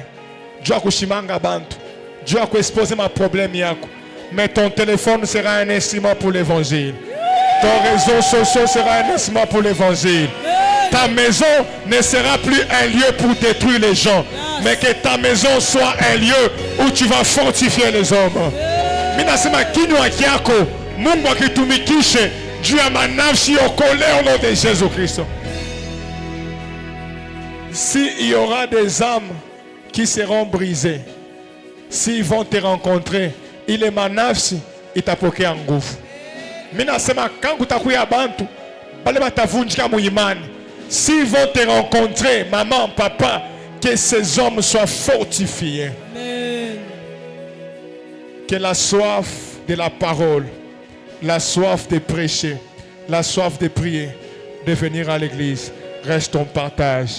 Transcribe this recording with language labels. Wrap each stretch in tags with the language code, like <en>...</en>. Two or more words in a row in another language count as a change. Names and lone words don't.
<fr>Dieu a</fr> <sw>kushimanga bantu.</sw> <fr>Dieu a exposer ma problème yako. Mais ton téléphone sera un instrument pour l'évangile. Ton réseau social sera un instrument pour l'évangile. Ta maison ne sera plus un lieu pour détruire les gens, mais que ta maison soit un lieu où tu vas fortifier les hommes.</fr> <sw>Minasema kinywa kyako Mungu akitumikishe juu ya manafsi okolewe</sw> <fr>au nom de Jésus-Christ. S'il y aura des âmes qui seront brisées, s'ils vont te rencontrer, il est</fr> <sw>manafsi itapokea nguvu. Minasema kangu takuya bantu bale batavunjika muimani.</sw> <fr>S'ils vont te rencontrer, maman, papa, que ces hommes soient fortifiés. Amen. Que la soif de la parole, la soif de prêcher, la soif de prier, de venir à l'église, reste ton partage.</fr>